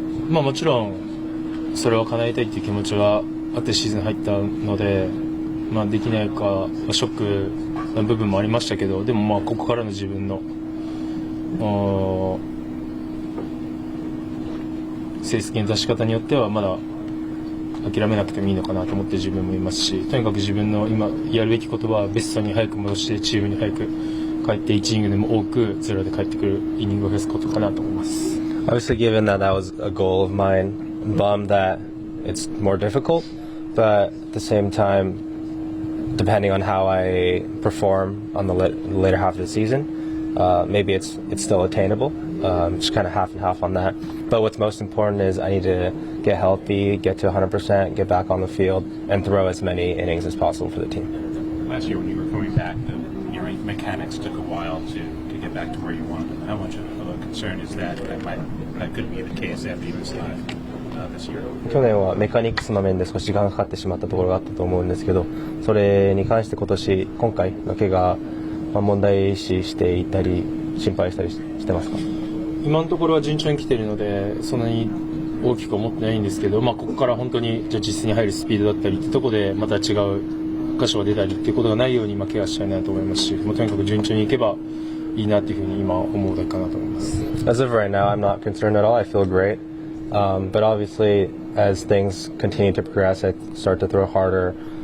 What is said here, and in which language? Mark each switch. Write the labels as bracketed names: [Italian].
[Japanese] もちろんそれを叶えたいっていう気持ちはあってシーズン入ったので、できないかショックな部分もありましたけど、でもここからの自分の成績の出し方によってはまだ諦めなくてもいいのかなと思って自分もいますし、とにかく自分の今やるべきことはベストに早く戻してチームに早く帰って1イニングでも多くゼロで帰ってくるイニングを増やすことかなと思います。 [English] Obviously, given that was a goal of mine, I'm bummed that it's more difficult, but at the same time, depending on how I perform on the later half of the season, maybe it's still attainable. Just kind of half and half on that. But what's most important is I need to get healthy, get to 100%, get back on the field, and throw as many innings as possible for the team. Last year when you were coming back, the mechanics took a while to get back to where you wanted them. How much of a concern is that that could be the case after you missed time this year? [Japanese] 去年はメカニクスの面で少し時間がかかってしまったところがあったと思うんですけど、それに関して今回の怪我、問題視していたり心配したりしてますか？今のところは順調に来ているのでそんなに大きく思ってないんですけど、ここから本当にじゃあ実質に入るスピードだったりってとこでまた違う箇所が出たりっていうことがないように怪我したいなと思いますし、とにかく順調にいけばいいなっていうふうに今思うだけかなと思います。 [English] As of right now, I'm not concerned at all. I feel great. But obviously, as things continue to progress, I start to throw harder.